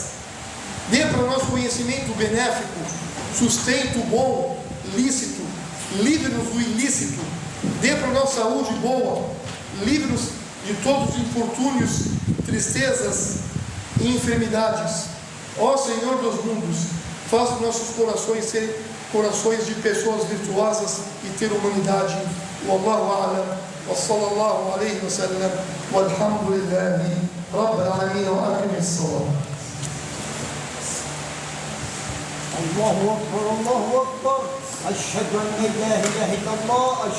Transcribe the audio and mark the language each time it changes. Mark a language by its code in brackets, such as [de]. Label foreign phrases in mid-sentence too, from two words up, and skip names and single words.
[pt] Dê para nós conhecimento benéfico, sustento bom, lícito, livre-nos do ilícito. Dê para nós saúde boa, livre-nos de todos os infortúnios, tristezas e enfermidades. Ó Senhor dos mundos, faça nossos corações serem corações de pessoas virtuosas e ter humanidade. [ar] والله أعلم، وصلى الله عليه وسلم، والحمد لله رب العالمين، وأقم الصلاة. الله أكبر، الله أكبر. أشهد أن لا إله إلا الله.